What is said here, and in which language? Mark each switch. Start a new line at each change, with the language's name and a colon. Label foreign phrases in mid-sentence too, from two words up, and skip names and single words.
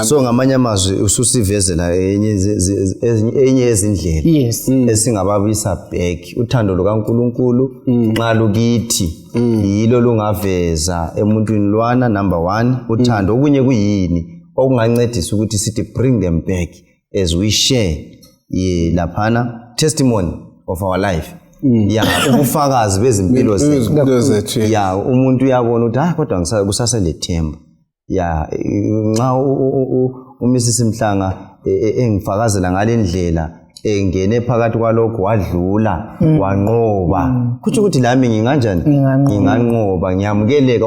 North Ndebele: So ngamanye amazwi ususivezela enye yezindlela esingababuyisa back. Uthando lukaNkulunkulu nxa lukithi yilo lungaveza emuntwini lwana.
English: Number 1,
North Ndebele: uthando. Okunye kuyini okungancedisa ukuthi sithi
English: bring them back as we share laphana testimony of our life.
North Ndebele: Ubufakazi bezimpilo zethu. Umuntu uyabona ukuthi kodwa kusaselethemba. Nxa uMrs Mhlanga engifakazela ngalendlela engene phakathi kwalokho wadlula wanqoba, kuthi ukuthi lami nginganjani, nginganqoba, ngiyamukeleka.